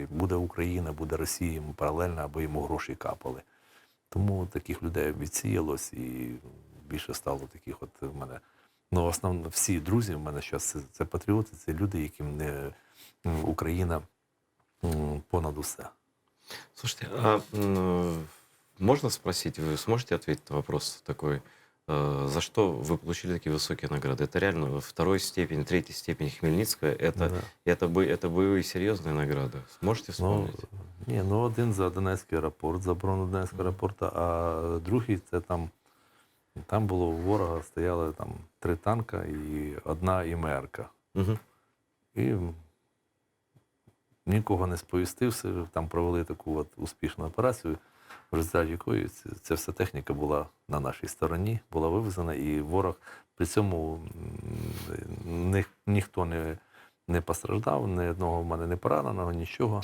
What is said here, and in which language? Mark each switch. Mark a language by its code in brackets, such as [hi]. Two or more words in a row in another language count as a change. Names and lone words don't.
[uk] Буде Україна, буде Росія, йому паралельно, або йому гроші капали. Тому таких людей відсіялось і більше стало таких от в мене. Ну, основно всі друзі в мене зараз це патріоти, це люди, яким не Україна понад усе. [ru] Слушайте, а можно спросить, вы сможете ответить на вопрос такой, за что вы получили такие высокие награды? Это реально второй степень, третьей степень Хмельницкого, это боевые серьезные награды. Сможете вспомнить? [uk] Ну один за Донецький аеропорт, за оборону Донецького аеропорту, а другий це там було у ворога, стояли там 3 танка і 1 ІМР-ка. Угу. І нікого не сповістився, там провели таку от успішну операцію, в результаті якої ця вся техніка була на нашій стороні, була вивезена, і ворог при цьому ніхто не постраждав, ні одного в мене не пораненого, нічого.